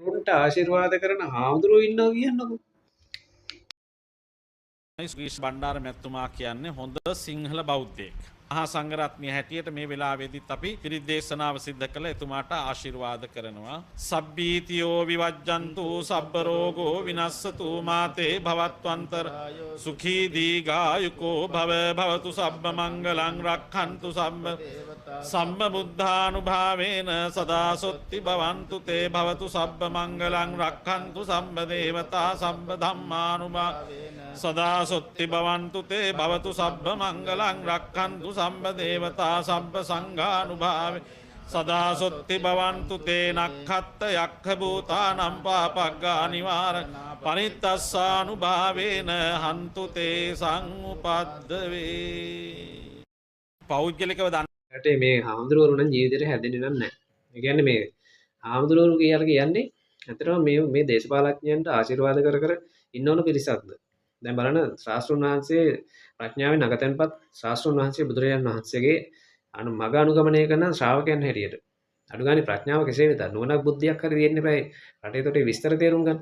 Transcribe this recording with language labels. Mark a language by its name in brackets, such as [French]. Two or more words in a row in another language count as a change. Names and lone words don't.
[Sinhala] තමන්ට ආශිර්වාද කරන හාමුදුරුවෝ ඉන්නවා කියන්නකෝ. ස්වීස් බණ්ඩාර මැතිතුමා කියන්නේ හොඳ සිංහල බෞද්ධයෙක්. මහා සංඝරත්නය හැටියට මේ වෙලාවේදීත් අපි පිරිත් දේශනාව සිද්ධ කළ එතුමාට ආශිර්වාද කරනවා. [Pali] සබ්බීතියෝ විවජ්ජන්තු සබ්බ රෝගෝ විනස්සතු මාතේ භවත්වන්තර සුඛී දීඝායුකෝ භව භවතු සබ්බ මංගලං රක්ඛන්තු සම්ම බුද්ධානුභාවේන සදා සොත්ති භවන්තු තේ භවතු සබ්බ මංගලං රක්ඛන්තු සම්බ දේවතා සම්බ ධම්මානුභාවේන සදා සොත්ති භවන්තු තේ භවතු සබ්බ මංගලං රක්ඛන්තු සම්බ දේවතා සබ්බ සංඝානුභාවේ සදා සොත්ති භවන්තු තේ නක්ඛත්ත යක්ඛ භූතානම් පාපග්ගා නිවාර පනිත්තස්සානුභාවේන හන්තු තේ සංඋපද්දවේ. [Sinhala] පෞද්ගලිකව රටේ මේ හාමුදුරුවරු නම් ජීවිතේට හැදෙන්නේ නැහැ. ඒ කියන්නේ මේ හාමුදුරුවරු කියලා කියන්නේ ඇත්තටම මේ දේශපාලඥයන්ට ආශිර්වාද කර කර ඉන්න ඕන පිරිසක්ද. දැන් බලන්න ශාස්ත්‍රුන් වහන්සේ ප්‍රඥාවෙන් අගතැන්පත් ශාස්ත්‍රුන් වහන්සේ බුදුරජාණන් වහන්සේගේ මග අනුගමනය කරන ශ්‍රාවකයන් හැටියට අඩු ගානේ ප්‍රඥාව කෙසේ වෙතත් නුවණක් බුද්ධියක් හරි තියෙන්න බෑ රටේ තොටේ විස්තර තේරුම් ගන්න.